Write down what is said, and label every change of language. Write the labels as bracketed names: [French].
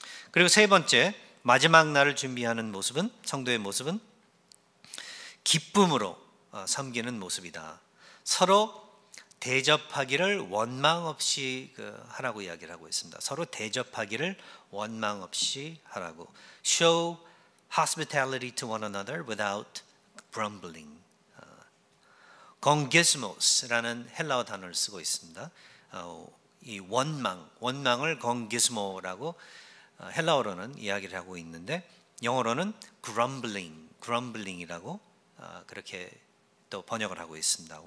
[Korean] 그리고 세 번째, 마지막 날을 준비하는 모습은, 성도의 모습은 기쁨으로 섬기는 모습이다. 서로 대접하기를 원망 없이 하라고 이야기를 하고 있습니다. 서로 대접하기를 원망 없이 하라고. [English] Show hospitality to one another without grumbling. [Korean] 건기스모스라는 헬라어 단어를 쓰고 있습니다. 이 원망을 건기스모라고 헬라어로는 이야기를 하고 있는데, 영어로는 grumbling이라고 그렇게 또 번역을 하고 있습니다.